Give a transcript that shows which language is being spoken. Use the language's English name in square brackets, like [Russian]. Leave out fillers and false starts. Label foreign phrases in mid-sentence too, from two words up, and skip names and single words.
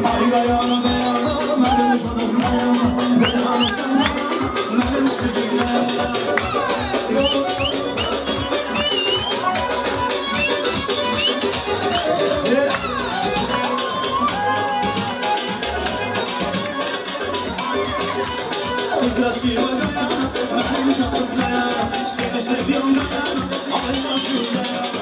[Turkish] dayana dayana benim canım dayana dayana sen dayana benim sütüm dayana. [Russian] Ты красивая [Turkish] дayana benim canım dayana seni seviyorum dayana [English] I love you [Turkish] dayana.